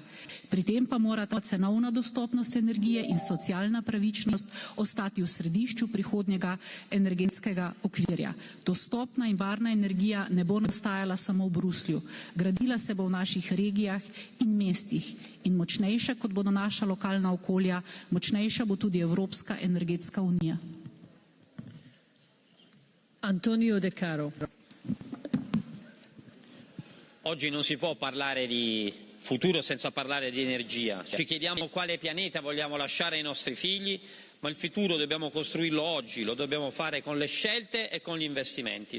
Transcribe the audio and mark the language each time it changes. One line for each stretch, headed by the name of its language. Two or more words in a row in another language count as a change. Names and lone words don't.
Slovenian: Pri tem pa mora ta cenovna dostopnost energije in socialna pravičnost ostati v središču prihodnjega energetskega okvirja. Dostopna in varna energija ne bo nastajala samo v Bruslju. Gradila se bo v naših regijah in mestih. In močnejša, kot bodo naša lokalna okolja, močnejša bo tudi Evropska energetska unija. Antonio De Caro.
Italian: Oggi non si può parlare di futuro senza parlare di energia. Ci chiediamo quale pianeta vogliamo lasciare ai nostri figli, ma il futuro dobbiamo costruirlo oggi, lo dobbiamo fare con le scelte e con gli investimenti.